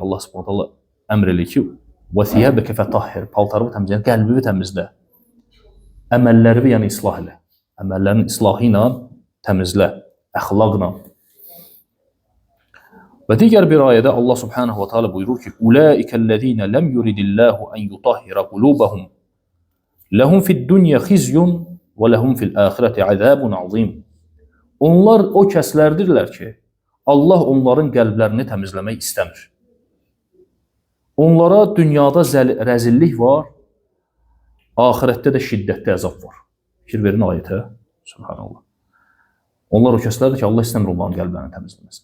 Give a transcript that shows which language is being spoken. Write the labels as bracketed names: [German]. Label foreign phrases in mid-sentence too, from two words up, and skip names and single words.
[Azerbaijani] Allah [Arabic] سبحانه تعالى [Azerbaijani] əmr eləyir ki, [Arabic] "وثيابك فطهر." [Azerbaijani] Paltarını təmizlə, qəlbini təmizlə. Əməllərini yəni islah elə. Əməllərin islahı ilə təmizlə, əxlaqla. Və digər bir ayədə Allah [Arabic] سبحانه وتعالى [Azerbaijani] buyurur ki, [Arabic] "أولئك الذين لم يرد الله أن يطهر قلوبهم لهم في الدنيا خزي ولهم في الآخرة عذاب عظيم." [Azerbaijani] Onlar o kəslərdirlər ki, Allah onların qəlblərini təmizləmək istəmir. Onlara dünyada rəzillik var, axirətdə də şiddətli əzab var. Fikir verin ayətə. Subhanallah. Onlar o kəslərdir ki, Allah istəmir onların qəlblərini təmizləməsin.